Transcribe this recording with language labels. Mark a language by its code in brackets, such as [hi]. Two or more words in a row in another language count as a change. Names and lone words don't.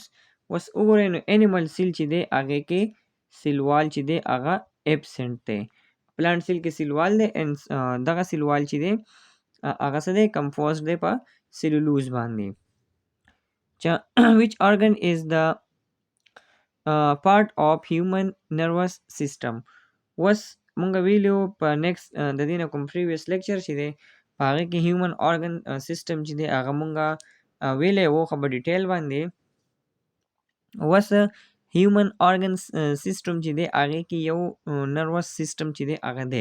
[ps] اوس وګورئ نو [en] animal cell [ps] چې دی هغې کې سیلوال چې دی هغه ایبسنٹ دی [en] plant cell [ps] کې سیلوال دی دغه سیلوال چې دی هغه څه دی کمپوزډ دی په سیلولوز باندې. [en] which organ is the part of human nervous system [ps] اوس مونږ ویلو په نیکسٹ د دې نه کوم [en] previous lecture [ps] چې دی په هغې کې [en] human organ system [ps] چې دی هغه مونږه ویلی وو خو په ډیټیل باندې. اوس [en] human organ system [ps] چې دی هغې کې یو [en] nervous system [ps] چې دی هغه دی.